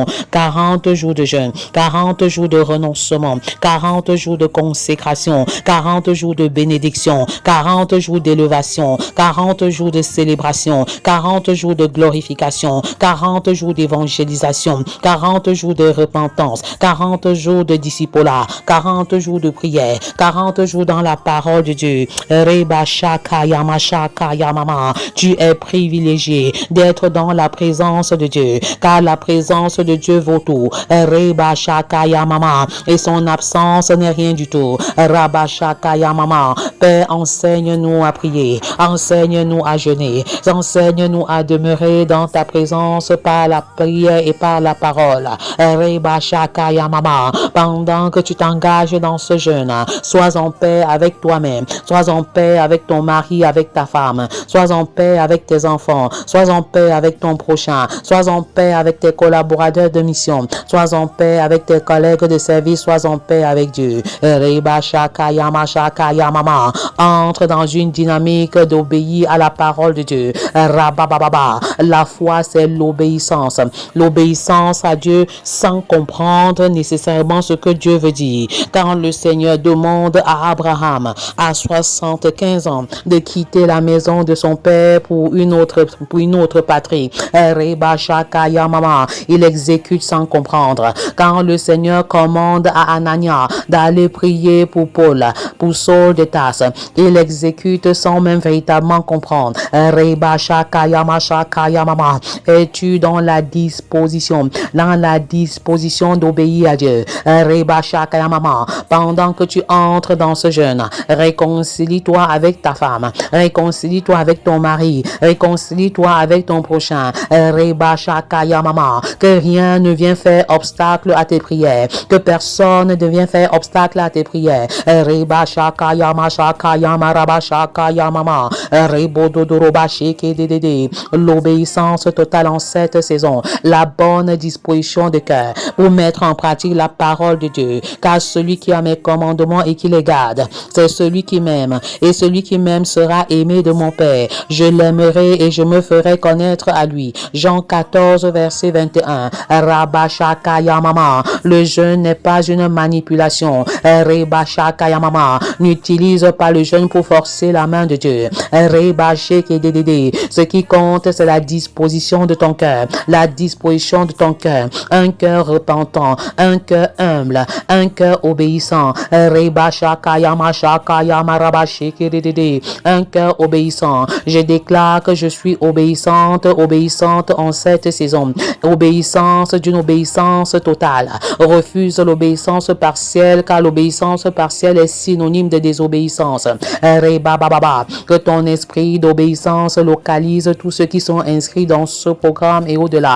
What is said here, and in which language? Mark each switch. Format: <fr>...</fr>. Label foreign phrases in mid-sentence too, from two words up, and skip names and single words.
<fr>40 jours de jeûne, 40 jours de renoncement, 40 jours de consécration, 40 jours de bénédiction, 40 jours d'élévation, 40 jours de célébration, 40 jours de glorification, 40 jours d'évangélisation, 40 jours de repentance, 40 jours de discipolat, 40 jours de prière, 40 jours dans la parole de Dieu. Reba shaka yamashaka yamama. Tu es privilégié d'être dans la présence de Dieu, car la présence de Dieu vaut tout. Reba shaka yamama. Et son absence n'est rien du tout. Rabba shaka yamama. Père, enseigne-nous à prier, enseigne-nous à jeûner, enseigne-nous à demeurer dans ta présence par la prière et par la parole. Reba shaka yamama. Pendant que tu t'engages dans ce jeûne, sois en paix avec toi-même, sois en paix avec ton mari, avec ta femme, sois en paix avec tes enfants, sois en paix avec ton prochain, sois en paix avec tes collaborateurs de mission, sois en paix avec tes collègues de service, sois en paix avec Dieu. Reba shaka yamashaka yamama. Entre dans une dynamique d'obéir à la parole de Dieu. Rabababa. La foi, c'est l'obéissance. L'obéissance à Dieu sans comprendre nécessairement ce que Dieu veut dire. Quand le Seigneur demande à Abraham, à 75 ans, de quitter la maison de son père pour une autre patrie, Reba shaka yamama, il exécute sans comprendre. Quand le Seigneur commande à Anania d'aller prier pour Paul, pour Saul de Tarse, il exécute sans même véritablement comprendre. Reba shaka yamashaka yamama. Es-tu dans la disposition d'obéir à Dieu? Reba shaka yamama. Pendant que tu entres dans ce jeûne, réconcilie-toi avec ta femme, réconcilie-toi avec ton mari, réconcilie-toi avec ton prochain. Reba shaka yamama. Que rien ne vienne faire obstacle à tes prières, que personne ne vienne faire obstacle à tes prières. Reba shaka yamashaka yamaraba shaka yamama. Rebododoroba sheke dedede. L'obéissance totale en cette saison, la bonne disposition de cœur pour mettre en pratique la parole de Dieu, car celui qui a mes commandements et qui les garde, c'est celui qui m'aime, et celui qui m'aime sera aimé de mon Père. Je l'aimerai et je me ferai connaître à lui. Jean 14 verset 21. Rabba shaka yamama. Le jeûne n'est pas une manipulation. Reba shaka yamama. N'utilise pas le jeûne pour forcer la main de Dieu. Reba sheke dedede. Ce qui compte, c'est la disposition de ton cœur, la disposition de ton cœur, un cœur repentant, un cœur humble, un cœur obéissant. Reba shaka yamashaka yamaraba sheke dedede. Un cœur obéissant. Je déclare que je suis obéissante en cette saison. Obéissance d'une obéissance totale. Refuse l'obéissance partielle, car l'obéissance partielle est synonyme de désobéissance. Que ton esprit d'obéissance localise tous ceux qui sont inscrits dans ce programme et au-delà.</fr>